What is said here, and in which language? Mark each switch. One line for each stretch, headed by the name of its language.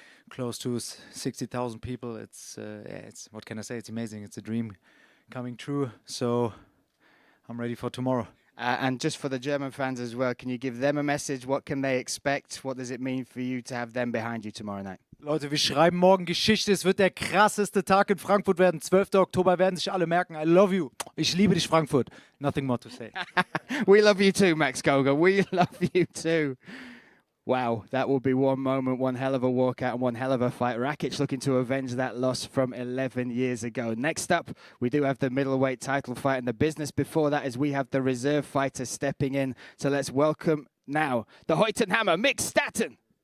English: Close to 60,000 people. It's what can I say? It's amazing. It's a dream coming true. So I'm ready for tomorrow. And just for the German fans as well, can you give them a message? What can they expect? What does it mean for you to have them behind you tomorrow night?
German: Leute, wir schreiben morgen Geschichte. Es wird der krasseste Tag in Frankfurt werden. 12. Oktober werden sich alle merken.
English: I love you.
German: Ich liebe dich, Frankfurt.
English: Nothing more to say. We love you too, Max Goga. We love you too. Wow, that will be one moment, one hell of a walkout and one hell of a fight. Rakic looking to avenge that loss from 11 years ago. Next up, we do have the middleweight title fight, and the business before that is we have the reserve fighter stepping in. So let's welcome now the Heutenhammer, Mick Stanton.